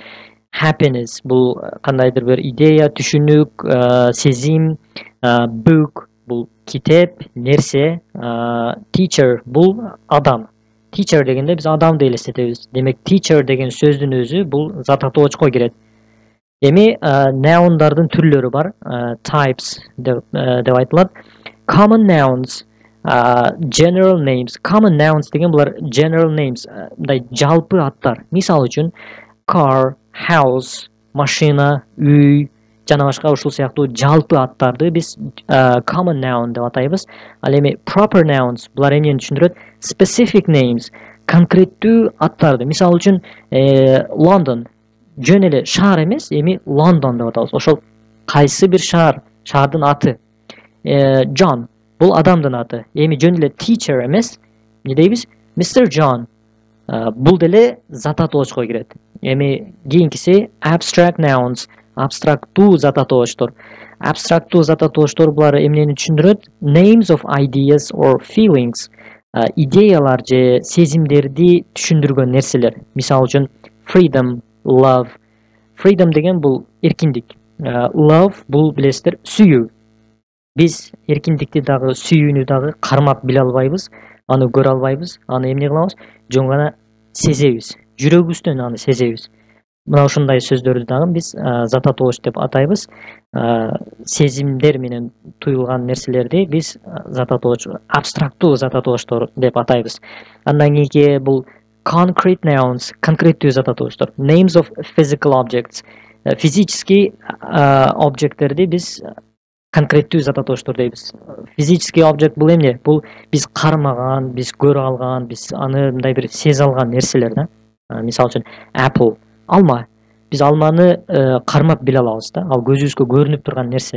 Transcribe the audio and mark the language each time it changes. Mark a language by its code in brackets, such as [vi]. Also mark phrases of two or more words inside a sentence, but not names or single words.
[ky] Happiness бул кандайдыр бир идея, түшүнүк, сезим, book бул китеп, нерсе, teacher бул адам. Teacher дегенде биз адамды элестетебиз. Демек, teacher деген сөздүн өзү бул зат атоочко кирет. Эми nouндардын түрлөрү бар, types деп айтылат. [en] Common nouns, general names. Common nouns [ky] деген булар [en] general names, [ky] мындай жалпы аттар. Мисал үчүн [en] car, house, [ky] машина, үй, жана башка ушул сыяктуу жалпы аттарды биз [en] common noun [ky] деп атайбыз. Ал эми [en] proper nouns [ky] булар эмнени түшүндүрөт? [en] Specific names, [ky] конкреттүү аттарды. Мисал үчүн London жөн эле шаар эмес, эми London деп атабыз. Ошол кайсы бир шаар, шаардын аты. John бул адамдын аты. Эми жөн эле teacher эмес, эмне дейбиз? Mr. John. Бул деле зат атоочко кирет. Эми кийинкиси [en] abstract nouns, [ky] абстрактуу зат атоочтор. Абстрактуу зат атоочтор булар эмнени түшүндүрөт? [en] Names of ideas or feelings. [ky] Идеялар же сезимдерди түшүндүргөн нерселер. Мисал үчүн [en] freedom, love. [ky] Freedom деген бул эркиндик. Love бул билесиздер сүйүү. Биз эркиндикти дагы, сүйүүнү дагы кармап биле албайбыз, аны көрө албайбыз, аны эмне кылабыз? Жөн гана сезебиз. Жүрөгүбүздөн аны сезебиз. Мына ушундай сөздөрдү дагы биз зат атооч деп атайбыз. Сезимдер менен туюлган нерселерди биз зат атооч, абстрактуу зат атоочтор деп атайбыз. Андан кийинки бул [en] concrete nouns, [ky] конкреттүү зат атоочтор. [en] Names of physical objects. [ky] Физический объекттерди биз конкреттүү зат атоочтор дейбиз. Физический объект бул эмне? Бул биз кармаган, биз көрө алган, биз аны мындай бир сезе алган нерселер да. Мисал үчүн apple, алма. Биз алманы кармап биле алабыз да. Ал көзүбүзгө көрүнүп турган нерсе.